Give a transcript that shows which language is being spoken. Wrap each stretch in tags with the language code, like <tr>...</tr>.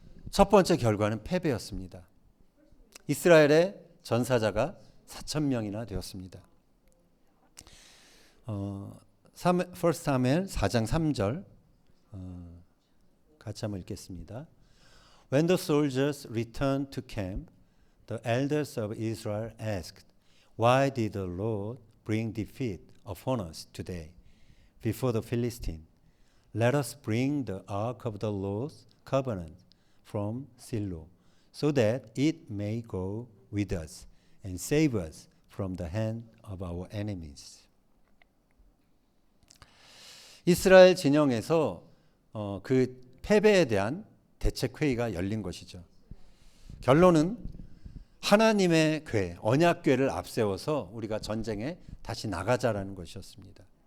<ko>첫 번째 결과는 패배였습니다. 이스라엘의 전사자가 4,000명이나 되었습니다. 1 사무엘 4장 3절 같이 한번 읽겠습니다.</ko> <en>When the soldiers returned to camp, the elders of Israel asked, Why did the Lord bring defeat upon us today before the Philistines? Let us bring the ark of the Lord's covenant from Shiloh, so that it may go with us and save us from the hand of our enemies.</en> <ko>이스라엘 진영에서 그 패배에 대한 대책회의가 열린 것이죠. 결론은 하나님의 궤, 언약궤를 앞세워서 우리가 전쟁에 다시 나가자라는 것이었습니다.</ko>